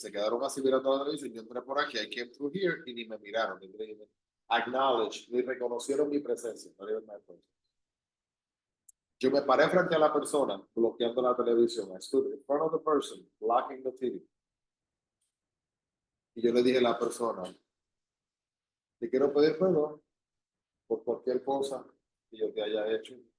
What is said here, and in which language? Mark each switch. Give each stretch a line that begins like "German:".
Spanish: Se quedaron así mirando la televisión. Yo entré por aquí,
English: I came through here
Spanish: y ni me miraron. Ni me acknowledge, ni reconocieron mi presencia.
English: Not even my presence.
Spanish: Yo me paré frente a la persona bloqueando la televisión.
English: I stood in front of the person blocking the TV.
Spanish: Y yo le dije a la persona, te quiero pedir perdón por cualquier cosa que yo te haya hecho.